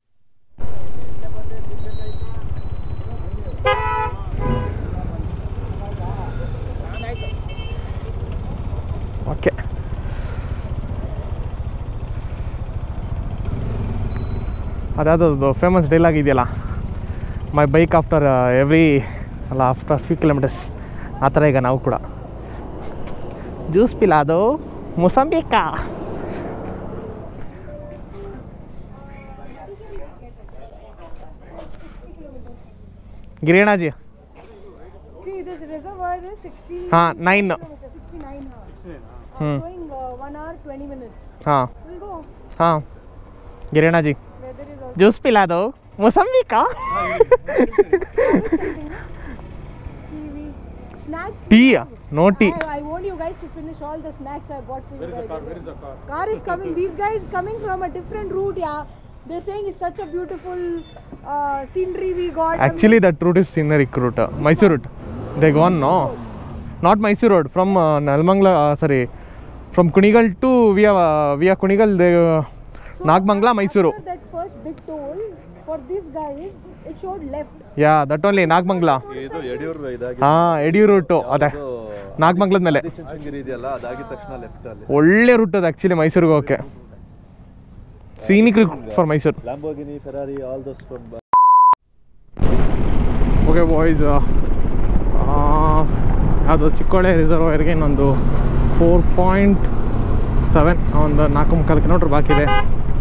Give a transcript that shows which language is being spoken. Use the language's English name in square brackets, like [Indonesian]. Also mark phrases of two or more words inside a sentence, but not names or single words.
[Kannada] ಓಕೆ, ಅದಾದದು [English] famous dialogue [Kannada] ಇದೆಯಲ್ಲ, [English] my bike after after few kilometers. [Kannada] ಆ ಥರ ಈಗ ನಾವು ಕೂಡ [Hindi] जूस पिला [Kannada] ಅದು [Hindi] मौसंबी का. [Kannada] ಗಿರಿಯಣ್ಣ ಜಿ, [Hindi] हाँ 9 हाँ हाँ गिरेना जी जूस पिला दो मौसमी का. [English] टी no tea. I want you guys to finish all the snacks I bought for you guys. Where is the car? Car is coming. These guys coming from a different route. Yeah, they're saying it's such a beautiful scenery we got. Actually that route is scenic route, Mysore route. They gone no, not Mysore road, from Nalmangla, sorry, from Kunigal to via Kunigal, they so Nagmangla, Mysuru. That first big toll for these guys, it showed left. Yeah, that only Nagmangla. [Kannada] ಇದು ಯಡಿಯೂರು ಇದಾಗಿ ಯಡಿಯೂರು ರೂಟು ಅದೇ ನಾಗಮಂಗ್ಲದ ಮೇಲೆ ಚುಂಚನಗಿರಿ ಇದೆಯಲ್ಲ, ಅದಾಗಿದ ತಕ್ಷಣ ಲೆಫ್ಟ್ ಅಲ್ಲಿ ಒಳ್ಳೆ ರೂಟ್ ಅದು ಆ್ಯಕ್ಚುಲಿ ಮೈಸೂರಿಗೆ ಹೋಗೋಕ್ಕೆ. [English] scenic route for Mysuru. Lamborghini, Ferrari, all those from. okay boys, [Kannada] ಅದು ಚಿಕ್ಕೋಳೆ ರಿಸರ್ವಾಯರ್ಗೆ ಇನ್ನೊಂದು 4.7 ಒಂದು 4.25 ಕಿಲೋಮೀಟ್ರ್ ಬಾಕಿದೆ.